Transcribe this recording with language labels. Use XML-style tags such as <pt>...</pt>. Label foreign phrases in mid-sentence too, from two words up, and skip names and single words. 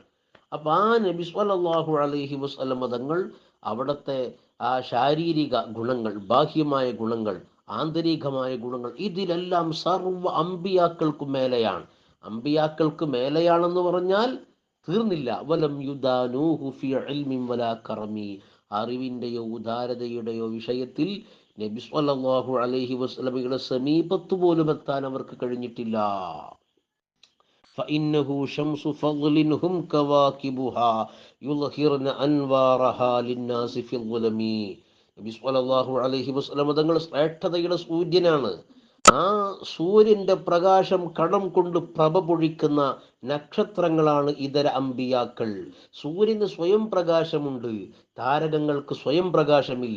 <ml>അപ്പം ആ നബി</ml> <ar>صلى الله عليه وسلم</ar> <ml>തങ്ങൾ അവിടുത്തെ ആ ശാരീരിക ഗുണങ്ങൾ, ബാഹ്യമായ ഗുണങ്ങൾ, ആന്തരികമായ ഗുണങ്ങൾ, ഇതിലെല്ലാം സർവ്വ അമ്പിയാക്കൾക്കും മേലെയാണ്. അമ്പിയാക്കൾക്ക് മേലെയാണെന്ന് പറഞ്ഞാൽ തീർന്നില്ല.</ml> <ar>ولم يدانوه في علم ولا كرم.</ar> <ml>അറിവിൻ്റെയോ ഉദാരതയുടെയോ വിഷയത്തിൽ നബി</ml> <ar>صلى الله عليه وسلم</ar> <ml>സമീപത്ത് പോലും എത്താൻ അവർക്ക് കഴിഞ്ഞിട്ടില്ല.</ml> <ar>فإنه شمس فضل هم كواكبها يظهرن أنوارها للناس في الظلم.</ar> <ml>നബി</ml> <ar>صلى الله عليه وسلم</ar> <ml>തങ്ങൾ ശ്രേഷ്ഠതയുടെ സൂര്യനാണ്. ആ സൂര്യന്റെ പ്രകാശം കടം കൊണ്ട് പ്രഭ പൊഴിക്കുന്ന നക്ഷത്രങ്ങളാണ് ഇതര അമ്പിയാക്കൾ. സൂര്യന് സ്വയം പ്രകാശമുണ്ട്, താരകങ്ങൾക്ക് സ്വയം പ്രകാശമില്ല.</ml>